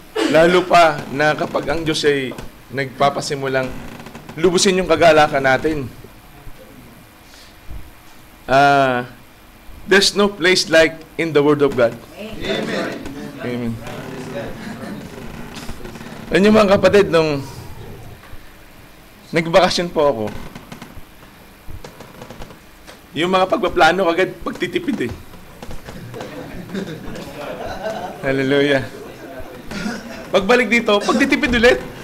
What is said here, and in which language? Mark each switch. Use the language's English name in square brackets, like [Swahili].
[Filipino] Lalo pa na kapag ang Diyos ay nagpapasimulang lubusin yung kagalakan natin. [English] There's no place like in the Word of God. Amen. Amen. [Filipino] Alam niyo mga kapatid, nung nagbakasyon po ako, yung mga pagpaplano agad pagtitipid eh. Hallelujah. Pagbalik dito, pagtitipid ulit.